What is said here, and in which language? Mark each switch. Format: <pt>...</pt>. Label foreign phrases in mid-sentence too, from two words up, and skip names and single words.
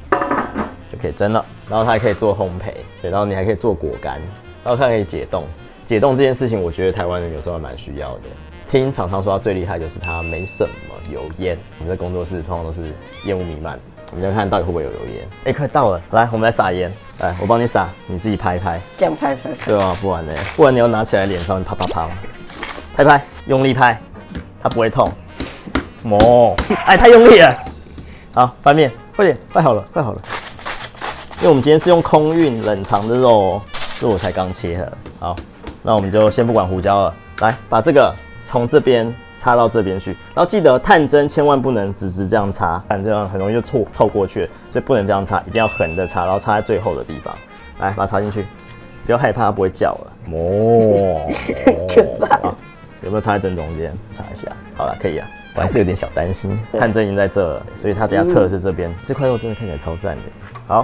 <zh>就可以蒸了，然後它還可以做烘焙，对，然後你還可以做果乾，然後它可以解凍。解凍這件事情，我覺得台灣人有時候還蠻需要的。聽廠商說它最厲害就是它沒什麼油煙。我們在工作室通常都是煙霧彌漫，我们要看到底會不會有油煙。快到了，來，我們來撒鹽，來，我幫你撒，你自己拍一拍。這樣拍。對啊，不然呢？不然你要拿起來臉上啪啪啪，拍，用力拍，它不會痛。太用力了。好，翻面，快點，快好了。因為我們今天是用空運冷藏的肉哦，所以我才剛切的。好，那我們就先不管胡椒了，來把這個從這邊插到這邊去，然後記得探針千萬不能直這樣插，不然這樣很容易就透過去了，所以不能這樣插，一定要橫的插，然後插在最後的地方。來，把它插進去，不要害怕它不會叫了。有沒有插在正中間？插一下，好了，可以啊。我還是有點小擔心，探針已經在這了，所以它等一下測的是這邊。這塊肉真的看起來超讚的。好。</zh>